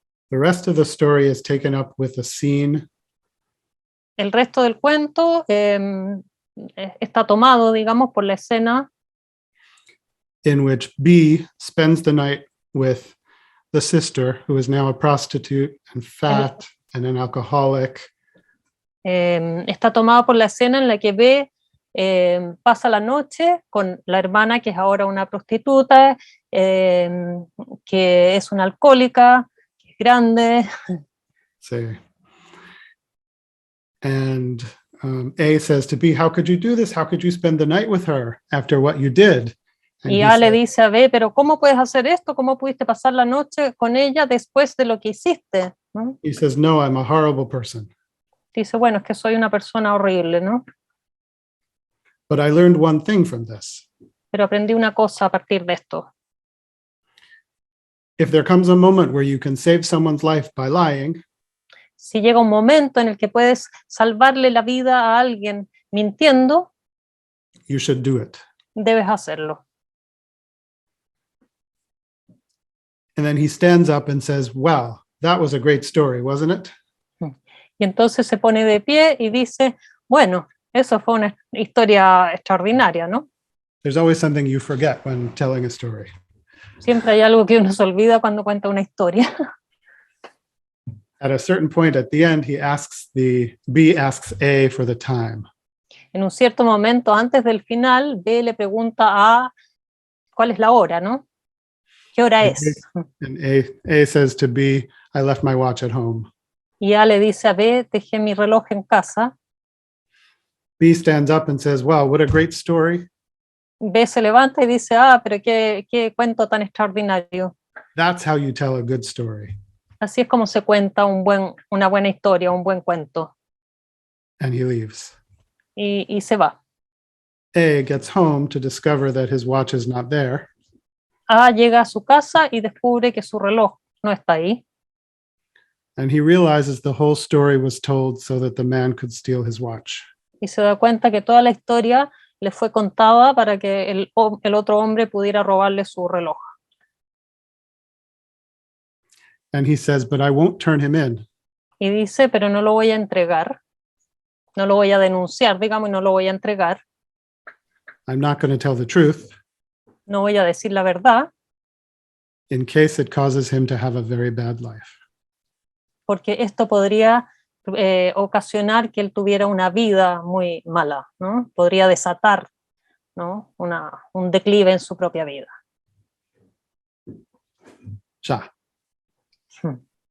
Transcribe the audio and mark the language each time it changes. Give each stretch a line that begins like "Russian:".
English: The rest of the story is taken up with a scene
Spanish: El resto del cuento está tomado, digamos, por la escena
English: in which B spends the night with the sister, who is now a prostitute and fat and an alcoholic.
Spanish: Está tomada por la escena en la que B pasa la noche con la hermana, que es ahora una prostituta, que es una alcohólica, que es grande.
English: Say, and A says to B, "How could you do this? How could you spend the night with her after what you did?" And
Spanish: Y
English: he
Spanish: A le
English: said,
Spanish: dice a B, pero ¿cómo puedes hacer esto? ¿Cómo pudiste pasar la noche con ella después de lo que hiciste? ¿No?
English: he says, "No, I'm a horrible person.
Spanish: Dice, bueno, es que soy una persona horrible, ¿no?
English: But I learned one thing from this.
Spanish: Pero aprendí una cosa a partir de esto.
English: If there comes a moment where you can save someone's life by lying,
Spanish: Si llega un momento en el que puedes salvarle la vida a alguien mintiendo,
English: you should do it."
Spanish: debes hacerlo.
English: And then he stands up and says, "Well, that was a great story, wasn't it?"
Spanish: Y entonces se pone de pie y dice, bueno, eso fue una historia extraordinaria, ¿no?
English: There's always something you forget when telling a story.
Spanish: Siempre hay algo que uno se olvida cuando cuenta una historia.
English: At a certain point at the end, B asks A for the time.
Spanish: En un cierto momento, antes del final, B le pregunta a cuál es la hora, ¿no? ¿Qué hora es?
English: And A says to B, "I left my watch at home."
Spanish: Y A le dice a B, dejé mi reloj en casa.
English: B stands up and says, "Wow, what a great story.
Spanish: B se levanta y dice, ah, pero qué cuento tan extraordinario.
English: That's how you tell a good story."
Spanish: Así es como se cuenta una buena historia, un buen cuento.
English: And he leaves.
Spanish: Y se va.
English: A gets home to discover that his watch is not there.
Spanish: A llega a su casa y descubre que su reloj no está ahí.
English: And he realizes the whole story was told so that the man could steal his watch.
Spanish: Y se da cuenta que toda la historia le fue contada para que el otro hombre pudiera robarle su reloj.
English: And he says, "But I won't turn him in.
Spanish: Y dice, pero no lo voy a entregar, no lo voy a denunciar, digamos, y no lo voy a entregar,
English: I'm not going to tell the truth
Spanish: no voy a decir la verdad,
English: in case it causes him to have a very bad life.
Spanish: porque esto podría ocasionar que él tuviera una vida muy mala, ¿no? Podría desatar, ¿no? un declive en su propia vida. Ya. Hmm.